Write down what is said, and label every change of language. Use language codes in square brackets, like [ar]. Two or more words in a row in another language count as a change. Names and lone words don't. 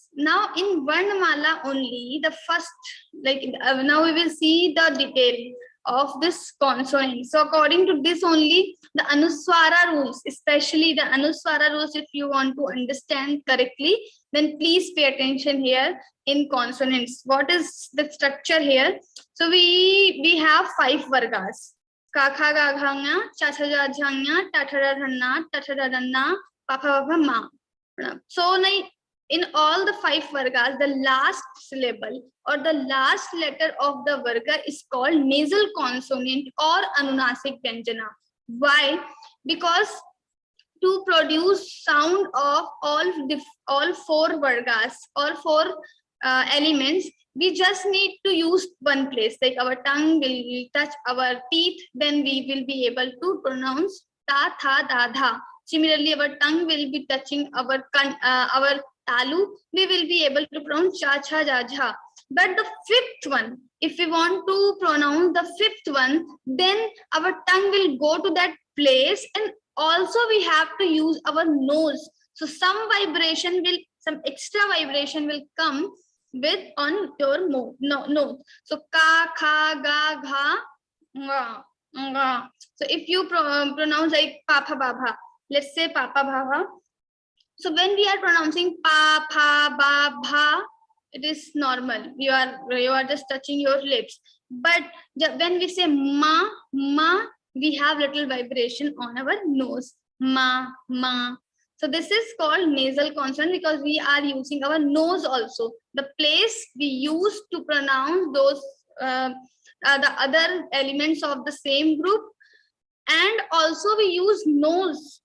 [en] Now in Varnamala only, the first, now we will see the detail of this consonant. So according to this only, the Anuswara rules, especially the Anuswara rules, if you want to understand correctly, then please pay attention here in consonants. What is the structure here? So we have 5 vargas. Ka, kha, ga, gha, nga, cha, cha, ja, jha, nga, ta, tha, da, dha, na, ta, tha, da, da, na, pa, pha, ba, ma. So in all the 5 vargas, the last syllable or the last letter of the varga is called nasal consonant or [hi] anunasik vyanjana. [en] Why? Because to produce sound of all 4 vargas, all 4 elements, we just need to use one place. Like our tongue will touch our teeth, then we will be able to pronounce ta, tha, da, dha. Similarly, our tongue will be touching our talu, we will be able to pronounce cha, cha, ja, jha. But the 5th one, if we want to pronounce the 5th one, then our tongue will go to that place, and also we have to use our nose. So some extra vibration will come with on your nose. So ka, kha, ga, gha, nga, nga. So if you pronounce like papa, baba, let's say papa, baba. So when we are pronouncing pa, pha, ba, bha, it is normal. You are just touching your lips. But when we say ma, ma, we have little vibration on our nose. Ma, ma. So this is called nasal consonant because we are using our nose also. The place we use to pronounce those the other elements of the same group, and also we use nose.